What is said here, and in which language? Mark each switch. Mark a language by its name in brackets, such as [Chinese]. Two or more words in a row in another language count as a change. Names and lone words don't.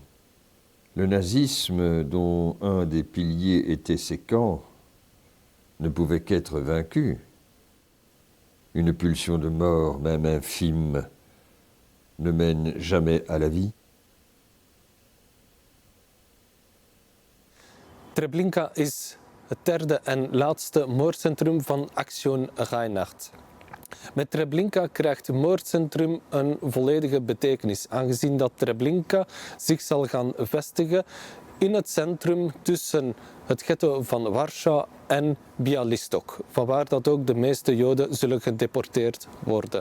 [French] Le nazisme, dont un des piliers était ces camps, ne pouvait qu'être vaincu. Une pulsion de mort, même infime, ne mène jamais à la vie. [Dutch] Treblinka is het derde en laatste moordcentrum van Aktion Reinhard. Met Treblinka krijgt het moordcentrum een volledige betekenis, aangezien dat Treblinka zich zal gaan vestigen in het centrum tussen het ghetto van Warschau en Białystok, vanwaar dat ook de meeste Joden zullen gedeporteerd worden.